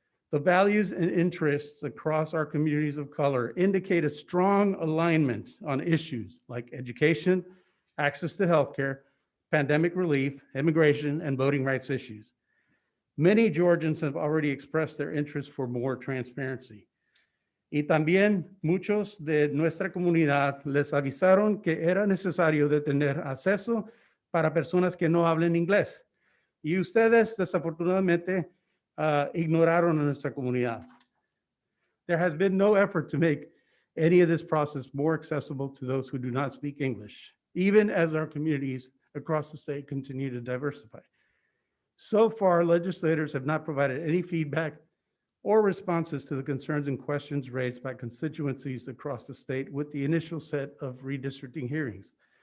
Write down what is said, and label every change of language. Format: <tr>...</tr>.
<en>The values and interests across our communities of color indicate a strong alignment on issues like education, access to healthcare, pandemic relief, immigration, and voting rights issues. Many Georgians have already expressed their interest for more transparency.</en> <es>Y también muchos de nuestra comunidad les avisaron que era necesario de tener acceso para personas que no hablen inglés. Y ustedes desafortunadamente ignoraron a nuestra comunidad.</es> <en>There has been no effort to make any of this process more accessible to those who do not speak English, even as our communities across the state continue to diversify. So far, legislators have not provided any feedback or responses to the concerns and questions raised by constituencies across the state with the initial set of redistricting hearings.</en>